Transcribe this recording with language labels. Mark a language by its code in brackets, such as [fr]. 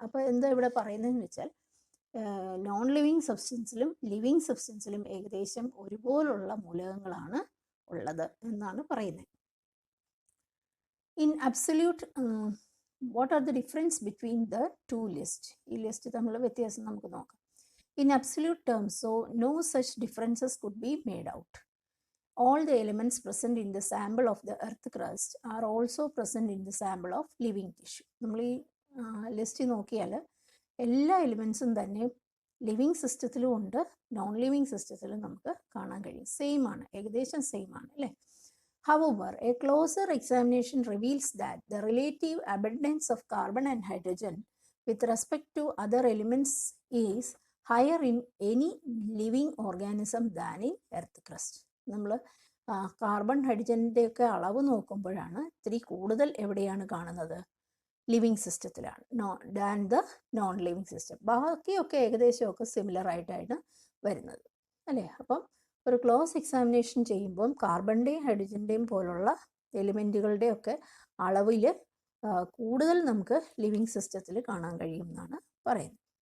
[ml] അപ്പോൾ എന്താ ഇവിടെ പറയുന്നതെന്ന് വെച്ചാൽ, നോൺ ലിവിങ് സബ്സ്റ്റൻസിലും ലിവിങ് സബ്സ്റ്റൻസിലും ഏകദേശം ഒരുപോലുള്ള മൂലകങ്ങളാണ് ഉള്ളത് എന്നാണ് പറയുന്നത്. [en] In absolute, what are the difference between the two list? [ml] ഈ ലിസ്റ്റ് തമ്മിലുള്ള വ്യത്യാസം നമുക്ക് നോക്കാം. [en] In absolute terms, so no such differences could be made out. All the elements present in the sample of the earth crust are also present in the sample of living tissue. [ml] നമ്മൾ ഈ list നോക്കിയാൽ എല്ലാ എലിമെൻസും തന്നെ living സിസ്റ്റത്തിലും ഉണ്ട്, non living സിസ്റ്റത്തിലും നമുക്ക് കാണാൻ കഴിയും. സെയിം ആണ്, ഏകദേശം സെയിം ആണ്, അല്ലേ? [en] However, a closer examination reveals that the relative abundance of carbon and hydrogen with respect to other elements is higher in any living organism than in earth crust. [ml] നമ്മൾ carbon, ഹൈഡ്രജൻ്റെ ഒക്കെ അളവ് നോക്കുമ്പോഴാണ് ഇത്തിരി കൂടുതൽ എവിടെയാണ് കാണുന്നത്? Living സിസ്റ്റത്തിലാണ്, [en] Than the non living system. [ml] ബാക്കിയൊക്കെ ഏകദേശമൊക്കെ സിമിലർ ആയിട്ടാണ് വരുന്നത്, അല്ലേ? അപ്പം ഒരു ക്ലോസ് എക്സാമിനേഷൻ ചെയ്യുമ്പം കാർബണിൻ്റെയും ഹൈഡ്രജൻ്റെയും പോലുള്ള എലിമെൻറ്റുകളുടെയൊക്കെ അളവിൽ കൂടുതൽ നമുക്ക് ലിവിങ് സിസ്റ്റത്തിൽ കാണാൻ കഴിയും എന്നാണ് പറയുന്നത്.